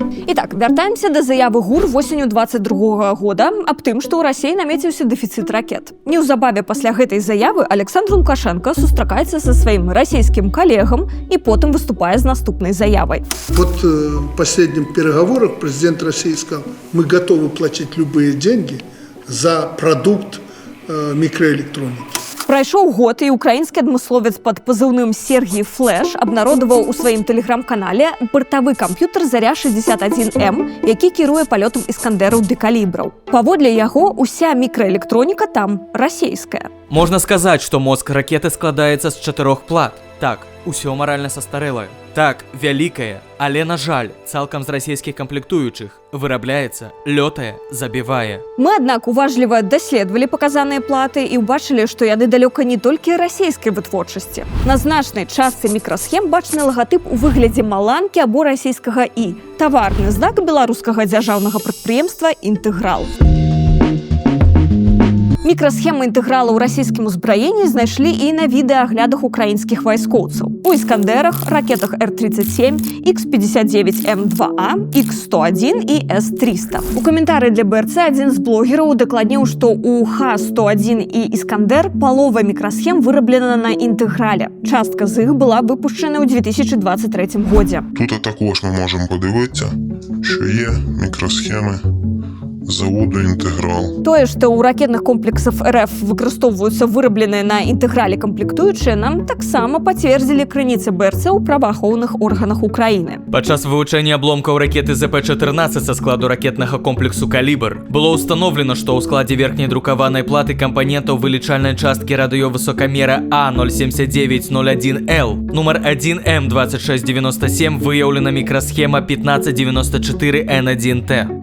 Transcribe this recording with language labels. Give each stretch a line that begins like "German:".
Belarusian: Итак, вяртаемся до заявы ГУР восенню 22 года аб тым, што ў Расіі намеціўся дэфіцыт ракет. Неўзабаве пасля гэтай заявы Александр Лукашенко сустракаецца са сваім расійскім калегам і потым выступае з наступнай заявай.
Russian: Вот в последних переговорах президент России сказал, мы готовы платить любые деньги за продукт микроэлектроники.
Belarusian: Прайшоў год, і украінскі адмысловец пад пазыўным Сергій Флэш абнародаваў у сваім тэлеграм-канале бартавы камп'ютар Заря-61М, які кіруе палётам іскандераў ды калібраў. Паводле яго, уся мікраэлектроніка там расійская. Можна сказаць, што мозг ракеты складаецца з 4 плат. Так, усё маральна састарэлае. Так, вялікае, але, на жаль, цалкам з расійскіх камплектуючых. Вырабляецца, лётае, забівае. Мы, аднак, уважліва даследавалі паказаныя платы і ўбачылі, што яны далёка не толькі расійскай вытворчасці. На значнай частцы мікрасхем бачны лагатып у выглядзе маланкі або расійскага «І». Таварны знак беларускага дзяржаўнага прадпрыемства «Інтэграл». Мікрасхемы інтэграла ў расійскім узбраенні знайшлі і на відэааглядах украінскіх вайскоўцаў. У іскандерах, ракетах Р-37, Х-59М2А, Х-101 і С-300. У каментары для БРЦ адзін з блогераў дакладніў, што у Х-101 і іскандер палова мікрасхем выраблена на інтэграле. Частка з іх была выпушчана ў 2023 годзе.
Ukrainian: Тут також ми можемо подивитися, що є мікросхеми заводу «Інтеграл».
Belarusian: Тое, што ў ракетных комплексах РФ выкарыстоўваюцца вырабленыя на інтэграле камплектуючыя, нам таксама пацвердзілі крыніцы БРЦ ў праваахоўных органах Украіны. Падчас вывучэння абломкаў ракеты ЗП-14 са складу ракетнага комплексу «Калібр» было ўстаноўлена, што ў складзе верхняй друкаванай платы кампанентаў вылічальнай часткі радыёвысокамера А07901Л нумар 1М2697 выяўлена мікрасхема 1594Н1Т.